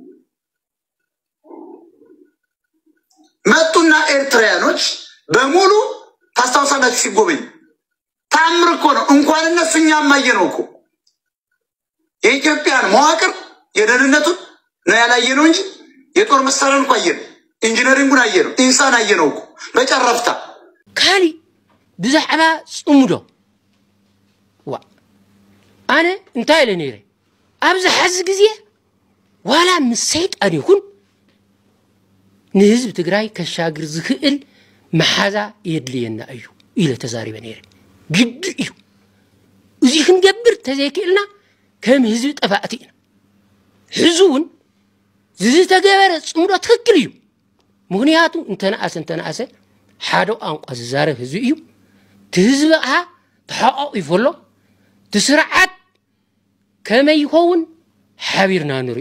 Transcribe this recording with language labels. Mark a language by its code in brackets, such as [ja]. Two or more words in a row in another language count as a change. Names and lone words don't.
[am] መጡና ኤርትራያኖች በሙሉ ታስታውሳላችሁ ሲጎበኝ ታምር እኮ ነው። እንኳን እነሱ እኛም ማየነው እኮ የኢትዮጵያን መዋቅር የደህንነቱን ነው ያላየነው እንጂ የጦር መሳሪያን እኮ አየነው፣ ኢንጂነሪንጉን አየነው፣ ኢንሳን አየነው እኮ በጨረፍታ [ti] ካሊ ብዛዕባ ጽሙዶ ዋ አነ እንታይ ለኔረ ኣብዚ ሓዚ ግዜ ዋላ ምስ ሰይጣን ይኹን ንህዝብ ትግራይ ከሻግር ዝክእል መሓዛ የድልየና እዩ ኢለ ተዛሪበ ነይረ። ግድ እዩ እዚ ክንገብር ተዘይክእልና ከም ህዝቢ ጠፋእቲ ኢና። ሕዙውን ዝተገበረ ጽሙዶ ትክክል እዩ። ምክንያቱ እንተነኣሰ ሓደ ቋንቋ ዝዛረብ ህዝቢ እዩ። ትህዝቢ ከዓ ተሓቋቑ ይፈሎ ትስርዓት ከመይ ይኸውን ሓቢርና ንሪኦ።